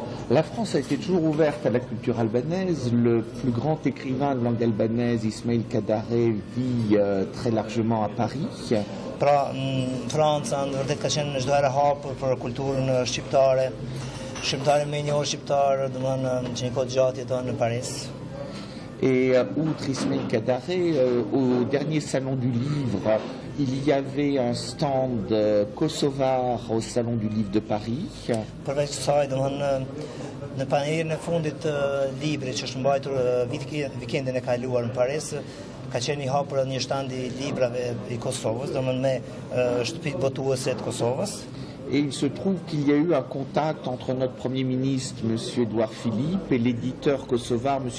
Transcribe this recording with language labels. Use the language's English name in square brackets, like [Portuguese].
[French] La France a été toujours ouverte à la culture albanaise. Le plus grand écrivain de langue albanaise, Ismail Kadare, vit très largement à Paris. [Albanian] Pra, Franca në vërtet ka qenë çdo herë hapur për kulturën shqiptare. Shqiptarë më njohur shqiptar, domethënë që një kohë gjatë jeton në Paris. [French] Et outre Ismail Kadare, au dernier salon du livre, il y avait un stand kosovar au salon du livre de Paris. [Albanian] Përveç kësaj, domethënë në panelin e fundit të librit që është mbajtur vikendin e kaluar në Paris, ka qenë i hapur një stand i librave i Kosovës, domethënë me shtëpitë botuese të Kosovës. [French] Et il se trouve qu'il y a eu un contact entre notre Premier ministre, M. Edouard Philippe, et l'éditeur kosovar, M.